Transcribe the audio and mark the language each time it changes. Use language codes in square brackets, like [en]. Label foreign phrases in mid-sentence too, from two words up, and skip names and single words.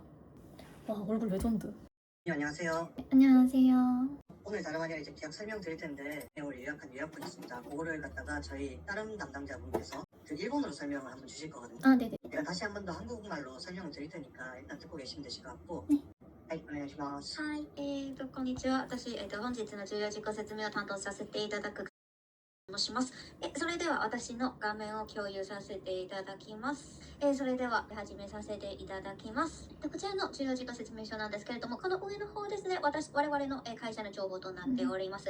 [ko] 와 얼굴 레전드. 네, 안녕하세요. 네, 안녕하세요. 오늘 다름아니라 이제 계약 설명 드릴 텐데 오늘 예약한 예약분 있습니다. 그거를 갖다가 저희 다른 담당자분께서 그 일본어로 설명을 한번 주실 거거든요. 아 네네. 제가 다시 한 번 더 한국말로 설명을 드릴 테니까 일단 듣고 계시면 되실 것 같고. 네. [ja] はい、お願いします。はい、こんにちは。私、本日の重要事項説明を担当させていただく申します。それでは私の画面を共有させていただきます。それでは始めさせていただきます。こちらの重要事項説明書なんですけれども、この上の方ですね、我々の会社の情報となっております。